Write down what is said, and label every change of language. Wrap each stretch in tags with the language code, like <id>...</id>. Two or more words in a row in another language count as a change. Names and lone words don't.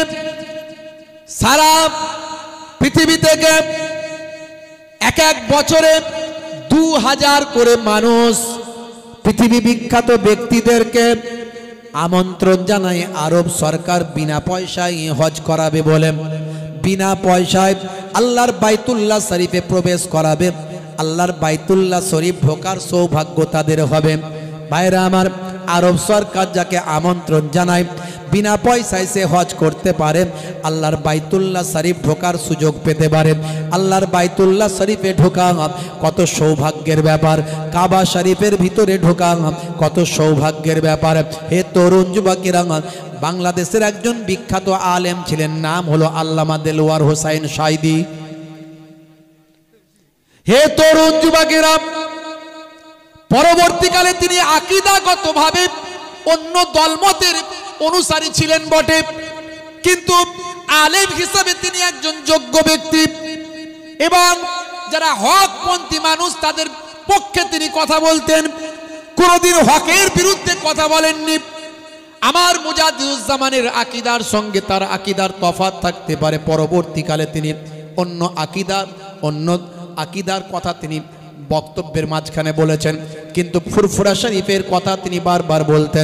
<bn>সারা পৃথিবী থেকে এক এক বছরে 2000 করে মানুষ পৃথিবী বিখ্যাত ব্যক্তিদেরকে আমন্ত্রণ জানায় আরব সরকার বিনা পয়সায় হজ করাবে বলে, বিনা পয়সায় আল্লাহর বায়তুল্লাহ শরীফে প্রবেশ করাবে। আল্লাহর বায়তুল্লাহ শরীফ ঢোকার সৌভাগ্য তাদের হবে। ভাইরা আমার, আরব সরকার যাকে আমন্ত্রণ জানায় বিনা পয়সায় সে হজ করতে পারে, আল্লাহর বায়তুল্লাহ শরীফ ঢোকার সুযোগ পেতে পারে। আল্লাহর বায়তুল্লাহ শরীফে ঢোকা কত সৌভাগ্যের ব্যাপার, কাবা শরীফের ভিতরে ঢোকা কত সৌভাগ্যের ব্যাপার। হে তরুণ যুবকেরা, বাংলাদেশের একজন বিখ্যাত আলেম ছিলেন, নাম হলো আল্লামা দেলওয়ার হোসাইন সাইদি। হে তরুণ যুবকেরা, পরবর্তীকালে তিনি আকিদাগতভাবে অন্য দলমতের অনুসারী ছিলেন বটে, কিন্তু আলেম হিসাবে তিনি একজন যোগ্য ব্যক্তি এবং যারা হকপন্থী মানুষ তাদের পক্ষে তিনি কথা বলতেন, কোনদিন হকের বিরুদ্ধে কথা বলেননি। আমার মুজাদ্দিদুজ্জামানের আকীদার সঙ্গে তার আকীদার তফাৎ থাকতে পারে, পরবর্তীকালে তিনি অন্য আকীদার কথা তিনি বক্তব্যের মাঝখানে বলেছেন, কিন্তু ফুরফুরা শরীফের কথা তিনি বারবার বলতেন।</bn>